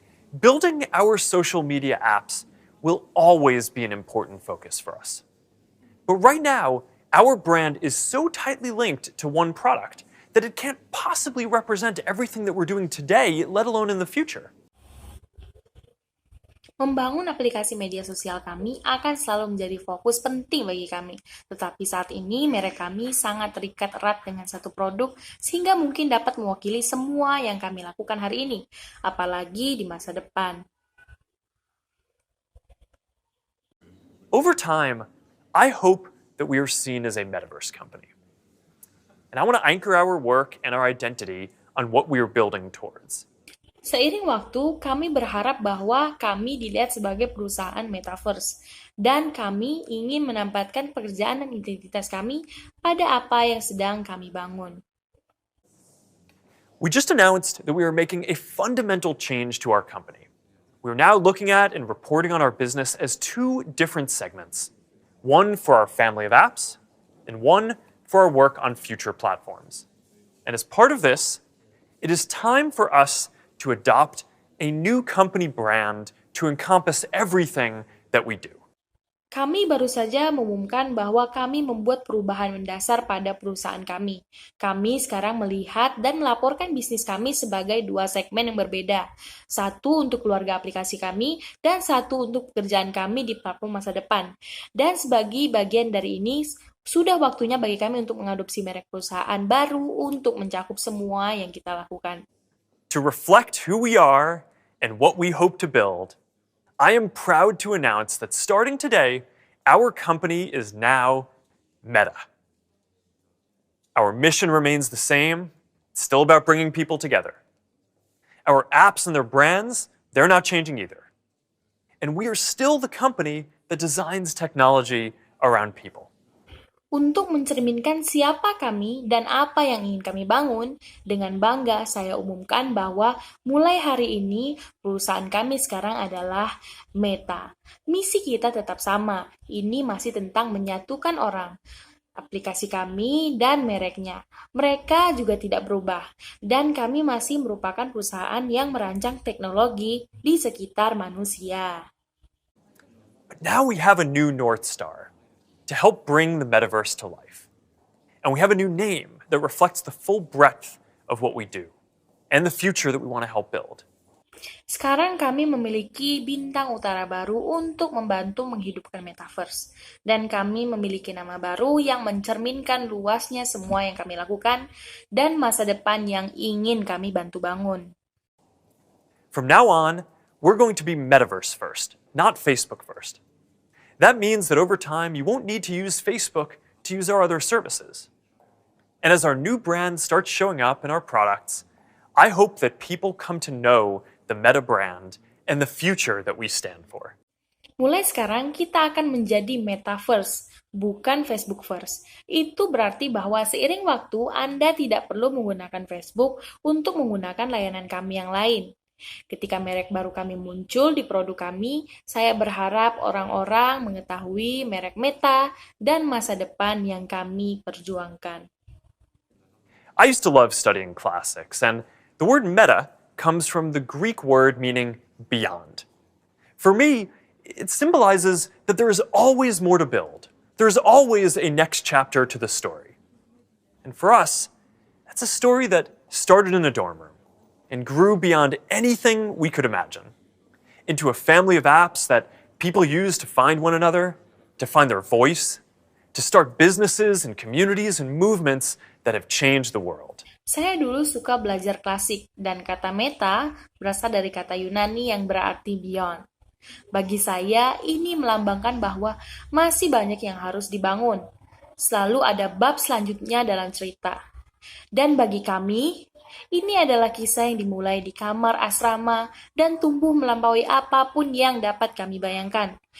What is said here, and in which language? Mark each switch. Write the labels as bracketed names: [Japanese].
[English] Building our social media apps will always be an important focus for us. But right now, our brand is so tightly linked to one product that it can't possibly represent everything that we're doing today, let alone in the future. [Indonesian] Membangun aplikasi media sosial kami akan selalu menjadi fokus penting bagi kami. Tetapi saat ini, merek kami sangat terikat erat dengan satu produk sehingga mungkin dapat mewakili semua yang kami lakukan hari ini, apalagi di masa depan. [English] Over time, I hope that we are seen as a metaverse company. And I want to anchor our work and our identity on what we are building towards. [Indonesian] Seiring waktu, kami berharap bahwa kami dilihat sebagai perusahaan metaverse, dan kami ingin menempatkan pekerjaan dan identitas kami pada apa yang sedang kami bangun. [English] We just announced that we are making a fundamental change to our company. We are now looking at and reporting on our business as two different segments. One for our family of apps, and one for our work on future platforms. And as part of this, it is time for us to adopt a new company brand to encompass everything that we do. [Indonesian] Kami baru saja mengumumkan bahwa kami membuat perubahan mendasar pada perusahaan kami. Kami sekarang melihat dan melaporkan bisnis kami sebagai dua segmen yang berbeda. Satu untuk keluarga aplikasi kami, dan satu untuk pekerjaan kami di platform masa depan. Dan sebagai bagian dari ini, sudah waktunya bagi kami untuk mengadopsi merek perusahaan baru untuk mencakup semua yang kita lakukan. [English] To reflect who we are and what we hope to build, I am proud to announce that starting today, our company is now Meta. Our mission remains the same. It's still about bringing people together. Our apps and their brands They're not changing either. And we are still the company that designs technology around people. [Indonesian] Untuk mencerminkan siapa kami dan apa yang ingin kami bangun, dengan bangga saya umumkan bahwa mulai hari ini perusahaan kami sekarang adalah Meta. Misi kita tetap sama, ini masih tentang menyatukan orang. Aplikasi kami dan mereknya. Mereka juga tidak berubah, dan kami masih merupakan perusahaan yang merancang teknologi di sekitar manusia. [English] But now we have a new North Star to help bring the metaverse to life. And we have a new name that reflects the full breadth of what we do and the future that we want to help build. [Indonesian] Sekarang kami memiliki bintang utara baru untuk membantu menghidupkan metaverse. Dan kami memiliki nama baru yang mencerminkan luasnya semua yang kami lakukan dan masa depan yang ingin kami bantu bangun. [English] From now on, we're going to be metaverse first, not Facebook first. That means that over time, you won't need to use Facebook to use our other services. And as our new brand starts showing up in our products, I hope that people come to know the Meta brand and the future that we stand for. [Indonesian] Mulai sekarang kita akan menjadi metaverse, bukan [English] Facebook first. [Indonesian] Itu berarti bahwa seiring waktu Anda tidak perlu menggunakan Facebook untuk menggunakan layanan kami yang lain. Ketika merek baru kami muncul di produk kami, saya berharap orang-orang mengetahui merek Meta dan masa depan yang kami perjuangkan. [English] I used to love studying classics, and the word meta comes from the Greek word meaning beyond. For me, it symbolizes that there is always more to build. There is always a next chapter to the story. And for us, that's a story that started in a dorm room and grew beyond anything we could imagine, into a family of apps that people use to find one another, to find their voice, to start businesses and communities and movements that have changed the world. [Indonesian] Saya dulu suka belajar klasik, dan kata meta berasal dari kata Yunani yang berarti beyond. Bagi saya, ini melambangkan bahwa masih banyak yang harus dibangun. Selalu ada bab selanjutnya dalam cerita. Dan bagi kami, ini adalah kisah yang dimulai di kamar asrama dan tumbuh melampaui apapun yang dapat kami bayangkan.